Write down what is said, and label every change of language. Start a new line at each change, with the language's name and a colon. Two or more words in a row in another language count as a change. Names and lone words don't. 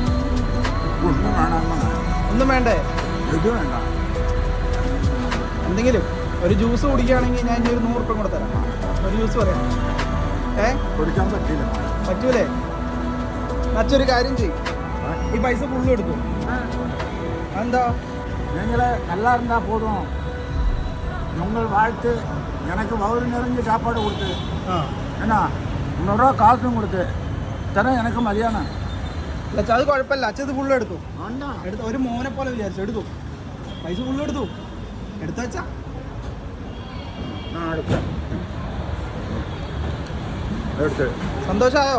Malayalam: ഒന്നും വേണ്ടേ? എന്തെങ്കിലും ഒരു ജ്യൂസ് കുടിക്കുകയാണെങ്കിൽ ഞാൻ ഇനി ഒരു 100 റുപ്യ കൂടെ തരാം. ഒരു ജ്യൂസ് പറയാം. കുടിക്കാൻ പറ്റില്ല. പറ്റൂലേ? അച്ഛൊരു കാര്യം ചെയ്യും, ഈ പൈസ ഫുള്ളും എടുത്തു. എന്താ
Tamil: நீங்களே நல்லா இருந்தால் போதும். உங்கள் வாழ்த்து எனக்கு வயிறு நிறைஞ்சு சாப்பாடு கொடுத்து என்ன 100
Malayalam: രൂപ കാശും കൊടുത്ത് തരാൻ എനിക്ക് മതിയാണ്. അത് കുഴപ്പമില്ല. അച്ഛൻ ഇത് ഫുള്ളും എടുത്തു. ഒരു മോനെ പോലെ വിചാരിച്ചു എടുത്തു. പൈസ ഫുള്ളും എടുത്തു. എടുത്താച്ചാ സന്തോഷമായോ?